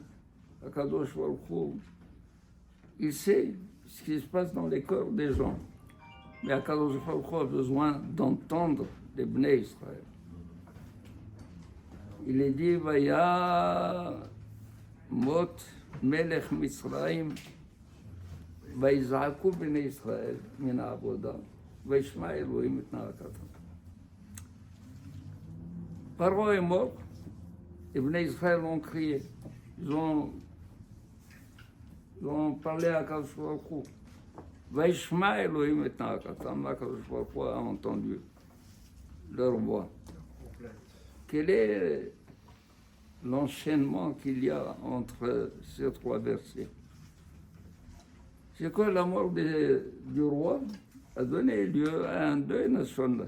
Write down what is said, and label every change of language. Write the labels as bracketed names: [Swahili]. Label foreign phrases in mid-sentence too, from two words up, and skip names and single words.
[French] À Kadosh Baruch Hu. Il sait ce qui se passe dans les cœurs des gens. Mais Akadosh Baruch Hu a besoin d'entendre les Bnei Israël. Il est dit, [Hebrew] וימת מלך מצרים ויזעקו בני ישראל מן העבודה וישמע אלהים את נאקתם. [French] Paro est mort, les Bnei Israël ont crié. Ils ont parlé à Akadosh Baruch Hu. [Hebrew] וישמע אלהים את נאקתם, [French] Akadosh Baruch Hu a entendu leur voix. Quel est l'enchaînement qu'il y a entre ces trois versets? C'est que la mort du roi a donné lieu à un deuil national.